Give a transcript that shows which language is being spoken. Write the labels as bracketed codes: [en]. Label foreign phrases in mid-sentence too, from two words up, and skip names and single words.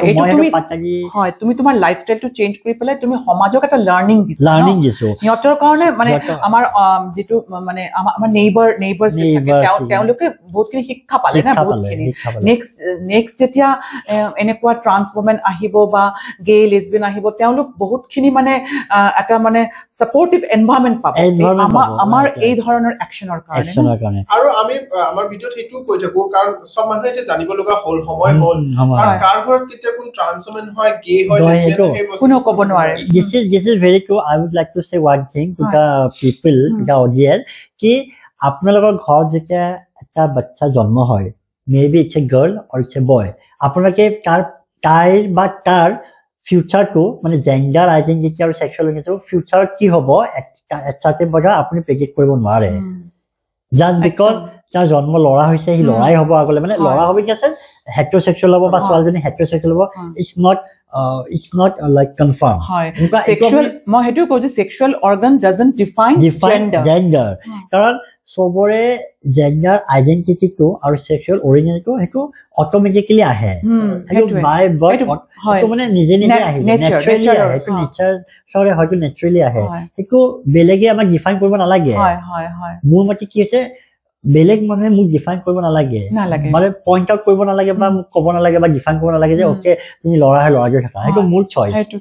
[as] তুমি তোমাৰ [en] lifestyleটো change [as] কৰি পেলাই তুমি সমাজক এটা লাৰ্ণিং দিছো সিহঁতৰ কাৰণে মানে আমাৰ যিটো মানে আমাৰ নেইবাৰ্ছ তেওঁলোকে বহুতখিনি শিক্ষা পালে না বহুতখিনি নেক্সট যেতিয়া এনেকুৱা [en] trans woman [as] আহিব বা [en] gay lesbian [as] আহিব তেওঁলোক বহুতখিনি মানে এটা মানে [en] supportive environment [as] পাব আমাৰ এই ধৰণৰ একশ্যনৰ কাৰণে আৰু আমি আমাৰ ভিডিঅ'ত সেইটো কৈ থাকো কাৰণ সব মানুহে এতিয়া জানিব লগা হ'ল সময় হ'ল আৰু কাৰ ঘৰত কেতিয়া কোন [en] trans woman [as] হয় গে হয় কোনো ক'ব নোৱাৰে [en] this is very true I would like to say one thing to the people to the audience [as] কি আপোনালোকৰ ঘৰত যেতিয়া এটা বাচ্চা জন্ম হয় [en] maybe it's a girl or it's a boy [as] আপোনালোকে তাইৰ বা তাৰ ফিউচাৰটো মানে [en] gender identity [as] আৰু [en] sexual orientation [as] ফিউচাৰত কি হ'ব এটা বজা আপুনি প্ৰেডিক্ট কৰিব নোৱাৰে [en] just because [as] তাৰ জন্ম ল'ৰা হৈছে সি ল'ৰাই হ'ব আগলৈ মানে ল'ৰা হ'ব কি আছে হেটেৰ'ছেক্সুৱেল হ'ব বা ছোৱালীজনী হেটেৰ'ছেক্সুৱেল হ'ব [en] it's not like confirmed [as] মই সেইটো কওঁ যে [en] sexual organ doesn't define [as] gender কাৰণ সবৰে [en] gender identityটো [as] আৰু [en] sexual originটো [as] সেইটো অটোমেটিক্যালি আহে সেইটো [en] by birth [as] সেইটো মানে নিজে আহে নেচাৰেলি আহে সেইটো নেচাৰৰে হয়তো নেচাৰেলি আহে সেইটো বেলেগে আমাক ডিফাইন কৰিব নালাগে মোৰ মতে কি হৈছে বেলেগ মানুহে মোক ডিফাইন কৰিব নালাগে মানে [en] point out [as] কৰিব নালাগে বা মোক ক'ব নালাগে বা ডিফাইন কৰিব নালাগে যে অকে তুমি ল'ৰা হয় ল'ৰাটোৱে থাকা সেইটো মোৰ চইচ